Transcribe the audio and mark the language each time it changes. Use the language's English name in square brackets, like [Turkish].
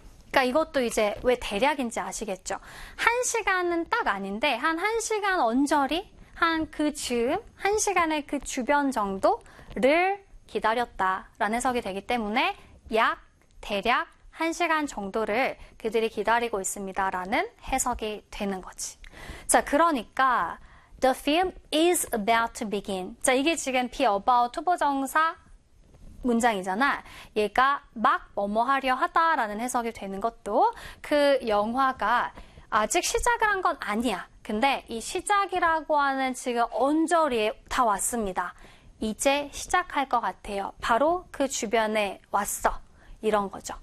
[Korean] 그러니까 이것도 이제 왜 대략인지 아시겠죠? 한 시간은 딱 아닌데 한 시간 언저리, 한 그 즈음, 한 시간의 그 주변 정도를 기다렸다라는 해석이 되기 때문에 약, 대략, 한 시간 정도를 그들이 기다리고 있습니다라는 해석이 되는 거지. 자, 그러니까 [English] the film is about to begin. [Korean] 자, 이게 지금 be about 투부정사 문장이잖아. 얘가 막 뭐뭐 하려 하다라는 해석이 되는 것도 그 영화가 아직 시작을 한 건 아니야. 근데 이 시작이라고 하는 지금 언저리에 다 왔습니다. 이제 시작할 것 같아요. 바로 그 주변에 왔어. 이런 거죠.